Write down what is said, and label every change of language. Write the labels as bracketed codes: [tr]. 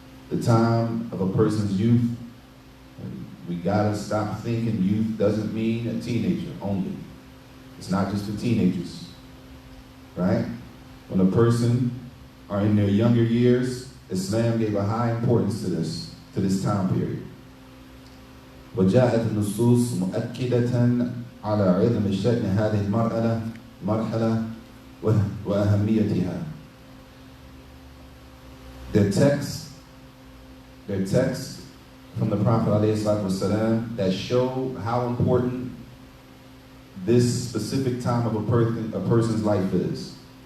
[en] The time of a person's youth. We gotta stop thinking youth doesn't mean a teenager only. It's not just for teenagers, right? When a person are in their younger years, Islam gave a high importance to this time period. [ar] وجاءت النصوص مؤكدة على عظم شأن هذه المرحلة وأهميتها. [en] Their text from the Prophet ﷺ that show how important this specific time of a person's life is.